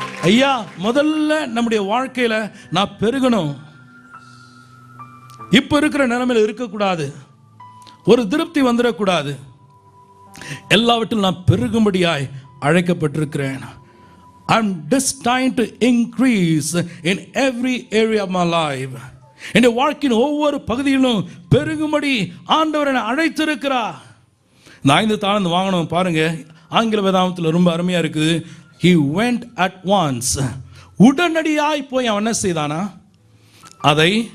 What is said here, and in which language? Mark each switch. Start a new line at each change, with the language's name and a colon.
Tamil: ஐயா, முதல்ல நம்முடைய வாழ்க்கையில நான் பெருகணும், இப்ப இருக்கிற நிலைமையில் இருக்கக்கூடாது, ஒரு திருப்தி வந்துடக்கூடாது, எல்லாவற்றிலும் நான் பெருகும்படியாய் அழைக்கப்பட்டிருக்கிறேன்.
English: I'm destined to increase in every area of my life.
Tamil: என்னுடைய வாழ்க்கையின் ஒவ்வொரு பகுதியிலும் பெருகும்படி ஆண்டவர் என்னை அழைத்திருக்கிறார். இந்த 5 தாளந்து வாங்கணும். பாருங்க, ஆங்கில வேதாகமத்தில் ரொம்ப அருமையா இருக்குது.
English: He went at once.
Tamil: உடனடியாய் போய் அவன் என்ன செய்தானா, அதை